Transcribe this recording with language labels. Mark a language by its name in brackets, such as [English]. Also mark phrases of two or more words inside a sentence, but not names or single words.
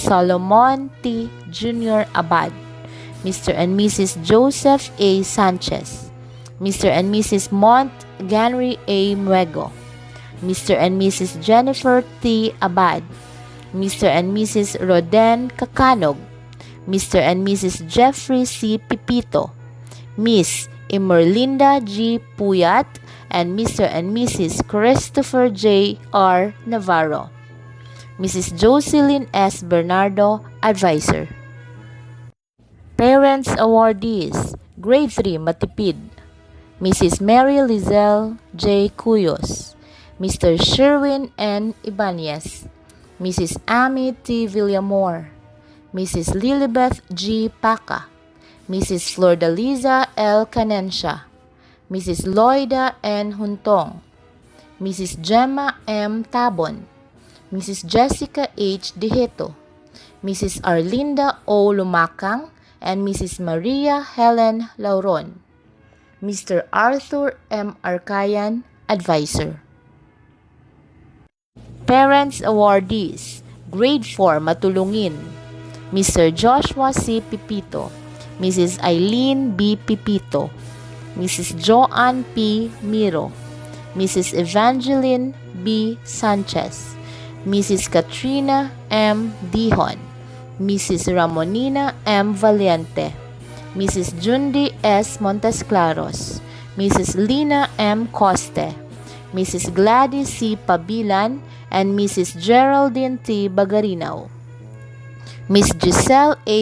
[English] Solomon T. Jr. Abad, Mr. and Mrs. Joseph A. Sanchez, Mr. and Mrs. Montgomery A. Muego, Mr. and Mrs. Jennifer T. Abad, Mr. and Mrs. Roden Kacanog, Mr. and Mrs. Jeffrey C. Pipito, Miss Emerlinda G. Puyat, and Mr. and Mrs. Christopher J. R. Navarro, Mrs. Jocelyn S. Bernardo, Advisor. Parents Awardees, Grade 3, Matipid, Mrs. Mary Lizelle J. Cuyos, Mr. Sherwin N. Ibanez, Mrs. Amy T. Villamor, Mrs. Lilibeth G. Paca, Mrs. Flordaliza L. Canencia, Mrs. Loida N. Huntong, Mrs. Gemma M. Tabon, Mrs. Jessica H. Dijeto, Mrs. Arlinda O. Lumakang, and Mrs. Maria Helen Lauron, Mr. Arthur M. Arcayan, Advisor. Parents Awardees, Grade 4, Matulungin, Mr. Joshua C. Pipito, Mrs. Eileen B. Pipito, Mrs. Joanne P. Miro, Mrs. Evangeline B. Sanchez, Mrs. Katrina M. Dihon, Mrs. Ramonina M. Valiente, Mrs. Jundi S. Montesclaros, Mrs. Lina M. Coste, Mrs. Gladys C. Pabilan, and Mrs. Geraldine T. Bagarinaw, Miss Giselle A.